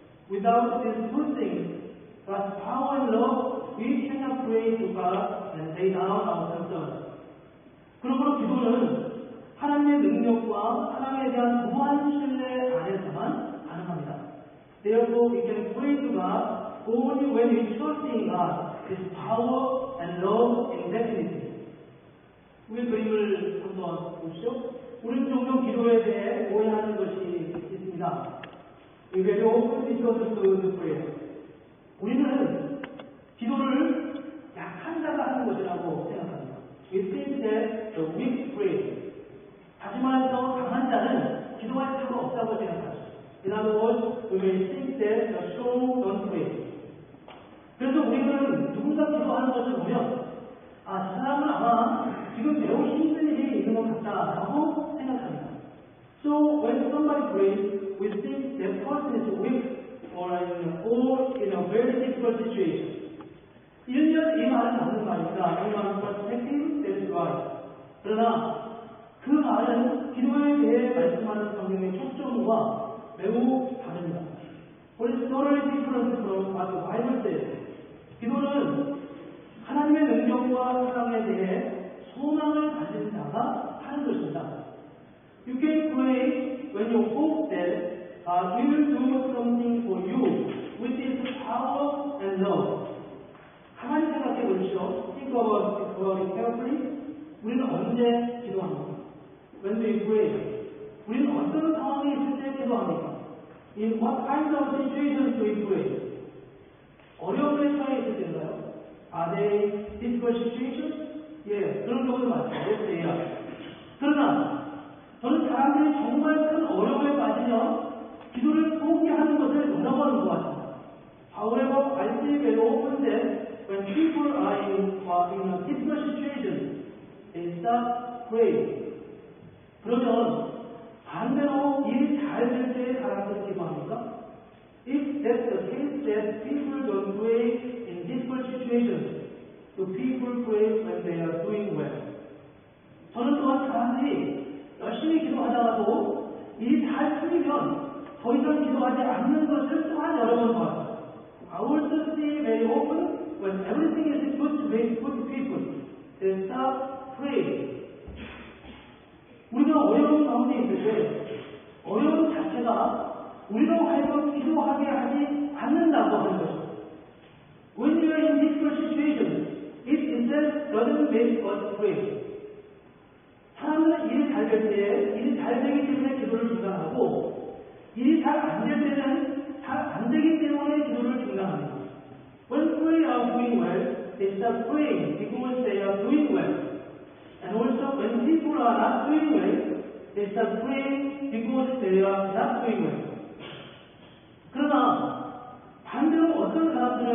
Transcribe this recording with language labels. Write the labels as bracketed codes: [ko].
[en] Without these two things, God's power and love, we cannot pray to God and lay down our concerns. [ko] 그러므로 기도는 하나님의 능력과 사랑에 대한 무한 신뢰 안에서만 가능합니다. [en] Therefore, we can pray to God only when we trust in God, His power and love indefinitely. [ko] 우리 그림을 한번 보시죠. 우리는 종종 기도에 대해 오해하는 것이 있습니다. [en] We very often discuss the prayer. [ko] 우리는 기도를 약한 자가 하는 것이라고 생각합니다. [en] We think that the weak pray. [ko] 다시 말해서 강한 자는 기도할 필요가 없다고 생각하죠. [en] In other words, we may think that the strong don't pray. [ko] 그래서 우리는 누군가 기도하는 것을 보면 이 사람은 아마 지금 매우 힘든 일이 있는 것 같다라고 생각합니다. [en] So when somebody prays, we think that person is weak or in a very difficult situation. [ko] 이 말은 맞는 말입니다. 이 말은 [en] perspective, that's right. [ko] 그러나 그 말은 기도에 대해 말씀하는 성경의 초점과 매우 다릅니다. [en] What is totally different from what the Bible says. [ko] 기도는 하나님의 능력과 사랑에 대해 소망을 가진 자가 하는 것입니다. [en] You can pray when you hope that God will do something for you with His power and love. [ko] 가만히 생각해 보십시오. [en] Think about it carefully. [ko] 우리는 언제 기도합니까? [en] When we pray. [ko] 우리는 어떤 상황이 있을 때 기도합니까? [en] In what kind of situations do we pray? [ko] 어려움에 처해 있을 때인가요? [en] Are they difficult situations? [ko] 예, 그런 경우도 많죠. 예. 그러나 저는 사람들이 정말 큰 어려움에 빠지면 기도를 포기하는 것을 원하는 것 같습니다. [en] However, I see very often that when people are in a difficult situation, they start praying. [ko] 그러면 반대로 일이 잘 될 때 사람들이 기도합니까? [en] If that's the case, that people don't pray in difficult situations, do people pray when they are doing well? [ko] 저는 또한 사람들이 열심히 기도하다가도 일이 잘 풀리면 더 이상 기도하지 않는 것을 또한 여러 번 봤습니다. [en] I also see very often when everything is good with people, they stop praying. [ko] 우리가 어려운 가운데 있을 때 어려움 자체가 우리로 하여금 기도하게 하지 않는다고 하는 것입니다. [en] When we are in difficult situations, it itself doesn't make us pray. [ko] 사람은 일이 잘 될 때, 일이 잘 되기 때문에 기도를 중단하고, 일이 잘 안 될 때는 잘 안 되기 때문에 기도를 중단합니다. [en] When people are doing well, they start praying because they are doing well. And also, when people are not doing well, they start praying because they are not doing well. [ko] 그러나 반대로 어떤 사람은